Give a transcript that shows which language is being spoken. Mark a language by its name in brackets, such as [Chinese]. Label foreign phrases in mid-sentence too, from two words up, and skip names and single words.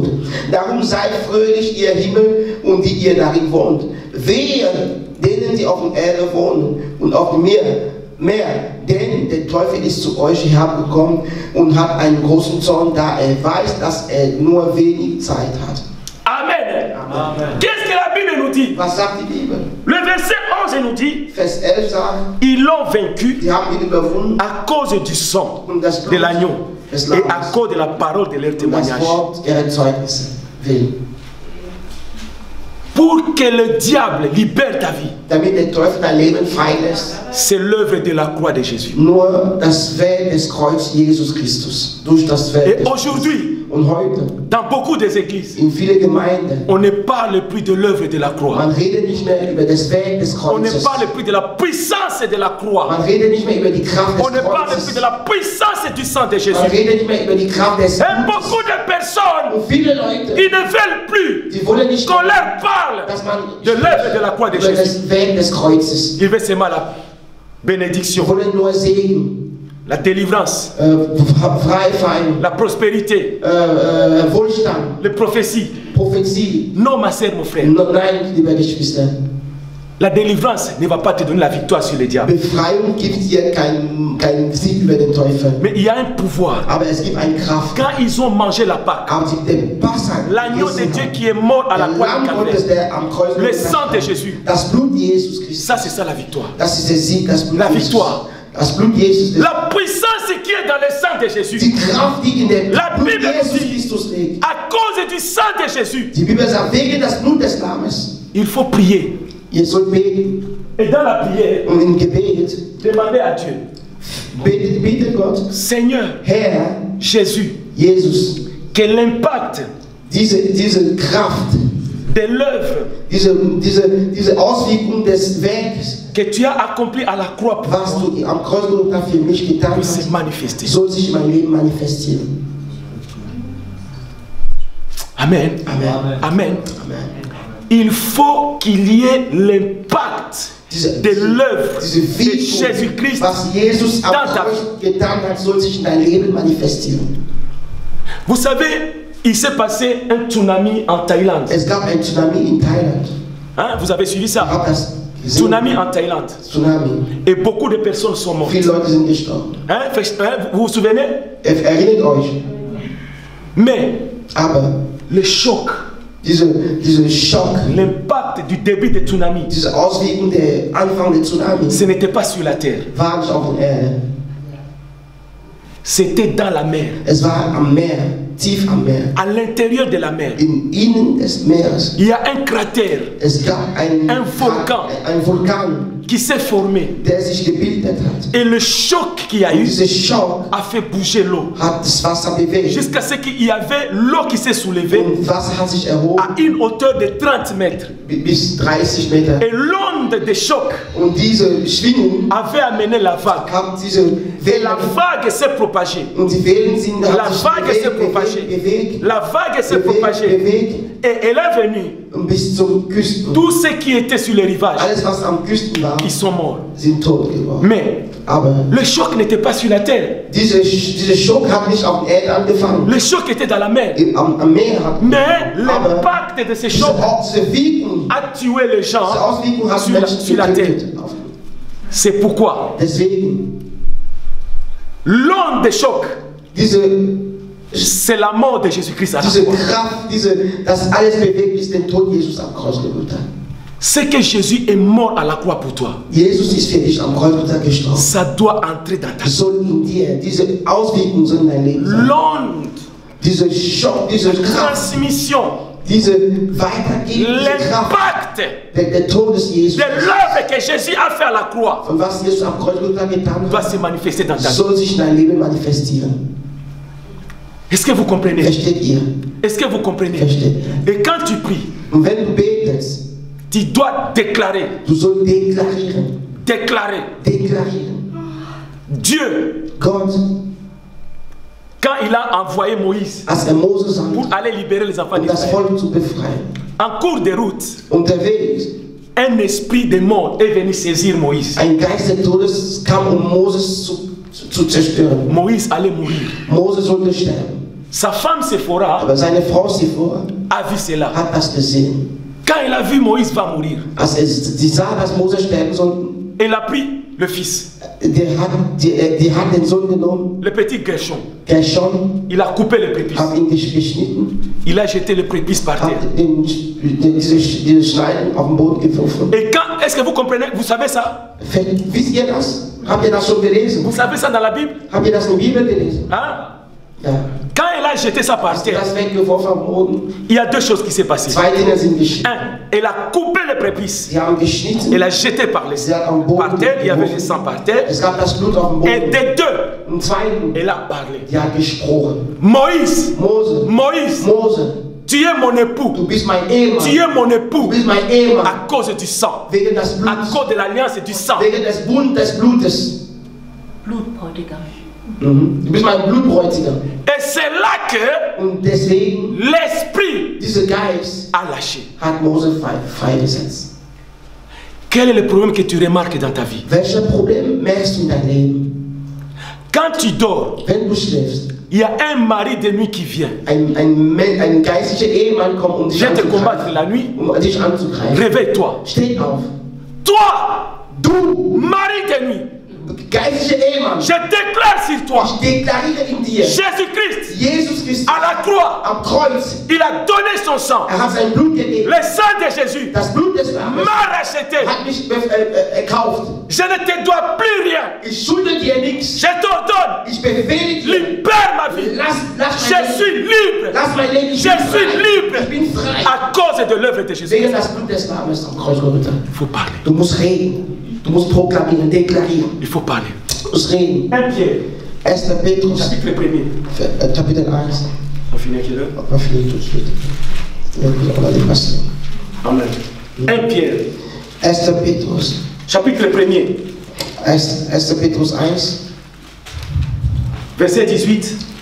[German] Darum seid fröhlich, ihr Himmel und die ihr darin wohnt. Wehe denen, die auf der Erde wohnen und auf dem Meer, denn der Teufel ist zu euch herabgekommen und hat einen großen Zorn, da er weiß, dass er nur wenig Zeit hat. Amen. [French] Qu'est-ce que la Bible nous dit? [German] Was sagt die Bibel? [French] Le verset 11 nous dit: [German] Vers 11 sagt, [French] ils l'ont vaincu [German] die haben ihn überwunden [French] à cause du sang [German] und das [French] de [German] Blut [French] l'agneau des et à [German] Lammes [French] cause de la parole de leur [German] und das [French] témoignage. [German] Wort ihrer Zeugnisse willen. [French] Pour que le diable libère ta vie, [German] Damit der Teufel dein Leben frei lässt, [French] c'est l'œuvre de la croix de Jésus. [German] nur das Werk des Kreuzes Jesus Christus, durch das Werk [French] Et des aujourd'hui, [German] Und heute, [French] dans beaucoup des églises, [German] in viele Gemeinden, [French] on ne parle plus de l'œuvre de la croix. [German] man redet nicht mehr über das Werk des [French] On ne [German] Kreuzes. [French] parle plus de la puissance de la croix. [German] Man redet nicht mehr über die Kraft des [French] On ne parle plus [German] Kreuzes. [French] de la puissance du sang de Jésus. [German] Man redet nicht mehr über die Kraft des [French] Et [German] Blutes. [French] beaucoup de personnes, [German] Und viele Leute, [French] ils ne veulent plus [German] die wollen nicht, [French] qu'on leur parle [German] dass man [French] de l'œuvre de la croix de [German] über [French] Jésus. [German] das Werk des Kreuzes. [French] Ils veulent seulement la [German] Die [French] bénédiction, [German] wollen nur Segen, [French] la délivrance, [German] Freifallen, [French] la prospérité, [German] Wohlstand, [French] les prophéties. [German] Prophetie. [French] Non, ma sœur, mon frère. [German] Nein, liebe Geschwister. [French] La délivrance ne va pas te donner la victoire sur le diable. [German] Befreiung gibt dir keinen Sieg über den Teufel. [French] Mais il y a un pouvoir. [German] Aber es gibt eine Kraft. [French] Quand ils ont mangé la Pâque, [German] Aber sie den Passa [French] l'agneau de Dieu qui est mort à la croix du Calvaire, le sang de Jésus, [German] das Blut Jesus Christus. [French] ça c'est ça la victoire. [German] Das ist der Sieg, das Blut [French] La [German] Jesus. [French] victoire. [German] Das Blut Jesus. [French] La puissance qui est dans le sang de Jésus, [German] Die Kraft, die in dem [French] La [German] Blut [French] Bible [German] Jesus [French] dit- [German] Christus liegt. [French] à cause du sang de Jésus, [German] Die Bibel sagt, wegen des Blut des Lammes. [French] il faut prier. [German] Ihr sollt beten. [French] Et dans la prière, [German] Und im Gebet [French] demander à Dieu, [German] bete Gott, [French] Seigneur [German] Herr, [French] Jésus, [German] Jesus, [French] que l'impact [German] diese Kraft, [French] de l'œuvre [German] diese Auswirkung des Werkes, [French] que tu as accompli à la croix pour [German] was [French] moi, [German] du am Kreuz für mich getan [French] puisse se [German] hast, [French] manifester. [German] soll sich in meinem Leben manifestieren. [French] Amen. [German] Amen. [French] Amen. [German] Amen. [French] Il faut qu'il y ait l'impact de l'œuvre [German] Diese [French] de [German] Wirkung, [French] Jésus-Christ [German] was Jesus am [French] dans ta vie. [German] Kreuz getan hat, soll sich in dein Leben manifestieren. [French] Vous savez, il s'est passé un tsunami en Thaïlande. [German] Es gab ein Tsunami in Thailand. [French] Hein, vous avez suivi [German] Ich [French] ça? [German] habe das gesehen. [French] Tsunami en Thaïlande. [German] Tsunami. [French] Et beaucoup de personnes sont mortes. [German] Viele Leute sind gestorben. [French] Hein, vous vous souvenez? [German] Erinnert euch. [French] Mais [German] Aber [French] le choc, [German] diese Schock, [French] l'impact du début du tsunami, [German] diese Auswirkungen der Anfang des Tsunamis [French] ce n'était pas sur la terre. [German] war nicht auf der Erde. [French] C'était dans la mer. [German] Es war am Meer, tief am Meer. [French] À l'intérieur de la mer, [German] Im Innen des Meeres. [French] il y a un cratère [German] Es gab Ein Vulkan. ein Vulkan, [French] qui s'est formé. [German] der sich gebildet hat. [French] Et le choc qu'il y a [German] Und [French] eu [German] dieser Schock [French] a fait bouger l'eau. [German] hat das Wasser bewegt. [French] Jusqu'à ce qu'il y avait l'eau qui s'est soulevée [German] Und das Wasser hat sich erhoben [French] à une hauteur de 30 mètres. [German] bis 30 Meter. [French] Et l'onde de choc [German] Und diese Schwingung [French] avait amené la vague. [German] haben diese [French] Et la [German] Wellen, [French] vague s'est propagée. [German] und die Wellen sind [French] La [German] haben sich [French] vague s'est propagée. [German] bewegt, [French] La vague s'est propagée. [German] bewegt [French] Et elle est venue. [German] und bis zum Küsten. [French] Tous ceux qui étaient sur les rivages, [German] Alles was am Küsten war, [French] ils sont morts. [German] sind tot geworden. [French] Mais [German] Aber [French] le choc n'était pas sur la terre. [German] dieser Schock hat nicht auf der Erde angefangen. [French] Le choc était dans la mer. [German] Am Meer hat [French] Mais l'impact de ce choc [German] diese Wirkung, [French] a tué les [German] diese [French] gens [German] Auswirkung hat [French] sur la, [German] Menschen [French] sur la terre. [German] getötet. [French] C'est pourquoi [German] Deswegen, [French] l'onde de choc, [German] diese [French] c'est la mort de Jésus-Christ à la croix. [German] Kraft, das alles bewegt ist den Tod Jesus am Kreuz getan. [French] C'est que Jésus est mort à la croix pour toi. [German] Jesus ist für dich am Kreuz gestorben. [French] Ça doit entrer dans ta vie. [German] Soll in dir, diese Auswirkungen sollen in dein Leben sein. [French] L'onde, [German] Diese Schock, diese Kraft, [French] transmission, [German] diese Weitergebung, diese Kraft, [French] l'impact [German] der Tod des Jesus, [French] de l'œuvre que Jésus a fait à la croix [German] von was Jesus am Kreuz getan [French] doit [German] hat, [French] se manifester dans ta vie. [German] soll sich in dein Leben manifestieren. [French] Est-ce que vous comprenez? [German] Versteht ihr? [French] Est-ce que vous comprenez? [German] Versteht ihr? [French] Et quand tu pries, [German] Und wenn du betest, [French] tu dois déclarer, [German] du sollst deklarieren, [French] déclarer. [German] deklarieren. [French] Dieu, [German] Gott, [French] quand il a envoyé Moïse [German] als Mose sandt, [French] pour aller libérer les enfants [German] um das [French] d'Israël, [German] Volk zu befreien, [French] en cours de route, [German] unterwegs, [French] un esprit de mort est venu saisir Moïse. [German] ein Geist des Todes kam, Moses zu zerstören. [French] Moïse allait mourir. [German] Mose sollte sterben. [French] Sa femme Séphora [German] Aber seine Frau Sephora [French] a vu cela. [German] hat das gesehen. [French] Quand elle a vu Moïse va mourir, [German] Als sie sah, dass Mose sterben sollte, [French] elle a pris le fils, [German] die hat den Sohn genommen, [French] le petit Gershon. [German] Gershon, [French] Il a coupé le prépuce. [German] hat ihn geschnitten, [French] Il a jeté le prépuce par terre. [German] hat diese Schneiden auf den Boden geworfen. [French] Et quand, est-ce que vous comprenez? Vous savez ça? [German] Wisst ihr das? Habt ihr das schon gelesen? [French] Vous savez ça dans la Bible? [German] Habt ihr das in der Bibel gelesen? [French] Hein? [German] Ja. [French] Quand elle a jeté ça par [German] Als sie [French] terre, [German] das weggeworfen am Boden, [French] il y a deux choses qui s'est passées. [German] zwei Dinge sind geschehen. [French] Un, elle a coupé le prépuce. [German] Sie haben geschnitten, [French] Elle a jeté par, [German] sie hat am Boden [French] par terre, il y avait le [German] geworfen. [French] sang par terre. [German] Es gab das Blut auf dem [French] Et [German] Boden. [French] des deux, [German] Im zweiten, [French] elle a parlé. [German] die hat gesprochen. [French] Moïse, [German] Mose, [French] Moïse, [German] Mose, [French] tu es mon époux. [German] du bist mein Ehemann. [French] Tu es mon [German] Du [French] époux [German] bist mein Ehemann. [French] à cause du sang. [German] Wegen des [French] À [German] Bluts. [French] cause de l'alliance et du sang. [German] Wegen des Blutes. Blutbräutigam. Du bist mein Blutbräutigam. [French] Et c'est là que [German] Und deswegen, [French] l'esprit [German] dieser Geist [French] a lâché. [German] hat Mose freigesetzt. [French] Quel est le problème que tu remarques dans ta vie? [German] Welches Problem merkst du in deinem Leben? [French] Quand tu dors, [German] Wenn du schläfst, [French] il y a un mari de nuit qui vient. [German] ein geistlicher Ehemann kommt, um dich [French] Vient te combattre [German] anzugreifen. [French] la nuit. [German] Um dich anzugreifen. [French] Réveille-toi. [German] Steh auf. [French] Toi, [German] Du, [French] mari de nuit, [German] geistlicher Ehemann, [French] je déclare sur toi, [German] ich deklariere in dir, [French] Jésus-Christ, [German] Jesus Christus [French] à la croix, [German] am Kreuz, [French] il a donné son sang. [German] hat sein Blut gegeben. [French] Le sang de Jésus [German] Das Blut des Lammes [French] m'a racheté. [German] hat mich erkauft. [French] Je ne te dois plus rien. [German] Ich schulde dir nichts. [French] Je t'ordonne, [German] Ich befehle dir. [French] libère ma vie. [German] Lass [French] Je [German] mein [French] suis [German] Leben. [French] libre [German] Lass mein Leben. [French] Je suis libre. [German] Ich bin frei. [French] à cause de l'œuvre de Jésus. [German] Wegen das Blut des Lammes am Kreuz Golgatha. [French] Il faut parler. [German] Du musst reden. Du musst proklamieren, deklarieren. [French] Il faut parler. [German] Du musst reden. [French] 1 Pierre, [German] 1. Petrus, [French] chapitre 1er. [German] Kapitel 1. [French] On finit à quelle heure? On va finir tout de suite. On a dépassé. Amen. 1 Pierre, [German] 1. Petrus. [French] chapitre 1er, [German] 1. Petrus 1, [French] verset 18.